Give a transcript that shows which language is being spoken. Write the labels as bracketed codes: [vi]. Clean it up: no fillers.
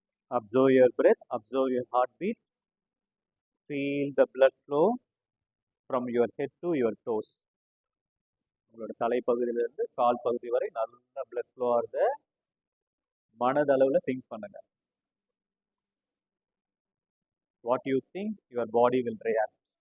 [en] Observe your breath, observe your heartbeat, feel the blood flow from your head to your toes. [ta] உங்களோட தலைப்பகுதியிலிருந்து கால் பகுதி வரை நல்ல blood flow ஆகுது. மனதளவுல think பண்ணுங்க. [en] What you think, your body will react.